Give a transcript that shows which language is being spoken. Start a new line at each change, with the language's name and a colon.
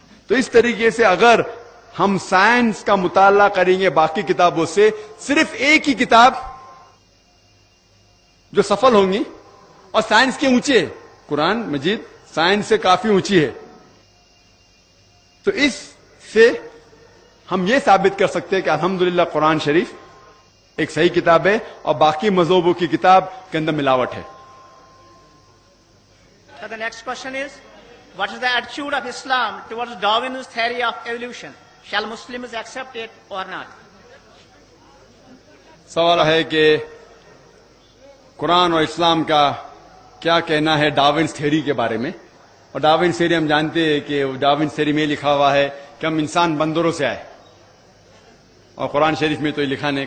Hindi: तो इस तरीके से अगर हम साइंस का मुताला करेंगे बाकी किताबों से, सिर्फ एक ही किताब जो सफल होंगी, और साइंस के ऊंचे, कुरान मजीद साइंस से काफी ऊंची है। तो इससे हम ये साबित कर सकते हैं कि अल्हम्दुलिल्लाह कुरान शरीफ एक सही किताब है, और बाकी मज़हबों की किताब के अंदर मिलावट है।
English: So the next question is, what is the attitude of Islam towards Darwin's theory of evolution? Shall Muslims accept it or not?
Hindi: सवाल है कि कुरान और इस्लाम का क्या कहना है डार्विन थ्योरी के बारे में। और डार्विन थ्योरी हम जानते हैं कि डार्विन थ्योरी में लिखा हुआ है कि हम इंसान बंदरों से आए, और कुरान शरीफ में तो ये लिखा नहीं।